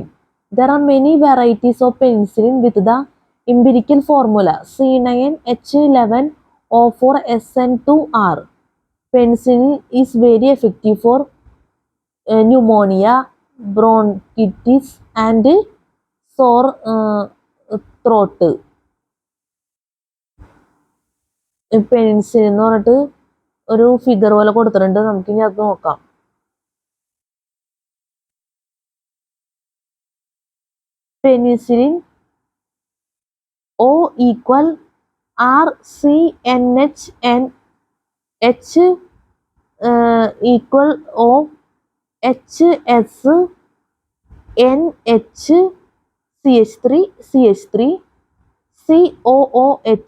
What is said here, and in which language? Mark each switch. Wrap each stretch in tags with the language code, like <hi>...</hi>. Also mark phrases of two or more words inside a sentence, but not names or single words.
<en>There are many varieties of penicillin with the empirical formula C9H11O4SN2R. Penicillin is very effective for pneumonia, bronchitis and sore throat.</en> <ml>പെനിസിലിൻ എന്ന് പറഞ്ഞിട്ട് ഒരു ഫിഗർ പോലെ കൊടുത്തിട്ടുണ്ട്, നമുക്കിനി അത് നോക്കാം.</ml> <en>പെനിസിലിൻ O equal RCNHN H equal O HS NH CH3 COOH.</en>